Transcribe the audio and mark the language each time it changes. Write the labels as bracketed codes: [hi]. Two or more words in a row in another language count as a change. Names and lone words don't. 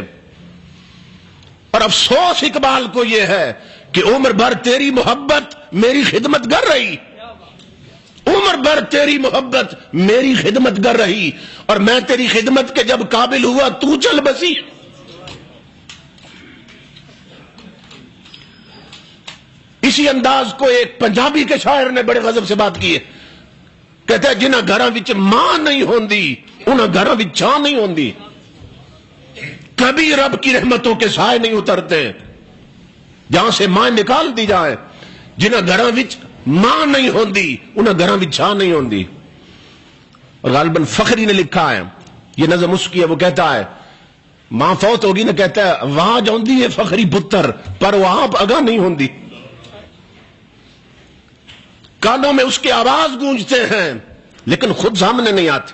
[ur] اور افسوس اقبال کو یہ ہے کہ عمر بھر تیری محبت میری خدمت کر رہی, عمر بھر تیری محبت میری خدمت کر رہی, اور میں تیری خدمت کے جب قابل ہوا تو چل بسی. اسی انداز کو ایک پنجابی کے شاعر نے بڑے غضب سے بات کی ہے. [pa] کہتا ہے جنہاں گھراں وچ ماں نہیں ہوندی انہاں گھراں وچ چھاں نہیں ہوندی. [ur] کبھی رب کی رحمتوں کے سائے نہیں اترتے جہاں سے ماں نکال دی جائے. [pa] جنہاں گھراں وچ ماں نہیں ہوندی انہاں گھراں وچ چھاں نہیں ہوندی. [ur] اور غالباً فخری نے لکھا ہے, یہ نظم اس کی ہے, وہ کہتا ہے ماں فوت ہوگی نا, کہتا ہے وہاں [pa] جاندی ہے فخری پتر پر وہ آپ اگاں نہیں ہوندی. [ur] کانوں میں اس کے آواز گونجتے ہیں لیکن خود سامنے نہیں آتے.